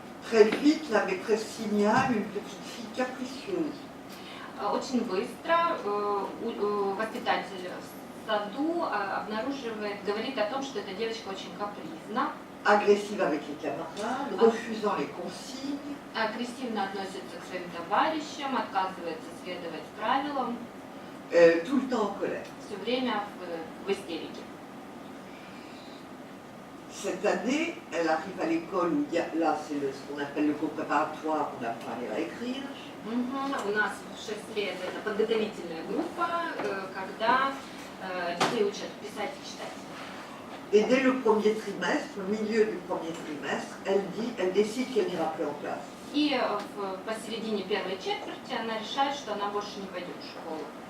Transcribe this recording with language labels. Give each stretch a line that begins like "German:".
French: Très vite, la maîtresse signale une petite fille capricieuse.
Russian: Очень быстро воспитатель в саду обнаруживает, говорит о том, что эта девочка очень капризна,
French: Agressive avec les camarades, refusant les consignes,
Russian: агрессивно относится к своим товарищам, отказывается следовать правилам,
French: tout le temps en colère.
Russian: все время в истерике.
French: Cette année, elle arrive à l'école où il y a, là c'est ce qu'on appelle le cours préparatoire, on apprend à lire et à écrire.
Russian: У нас в 6 лет это подготовительная группа, когда детей учат писать и читать.
French: Et dès le premier trimestre, au milieu du premier trimestre, elle décide qu'elle n'ira plus en classe.
Russian: И посередине первой четверти она решает, что она больше не пойдет в школу.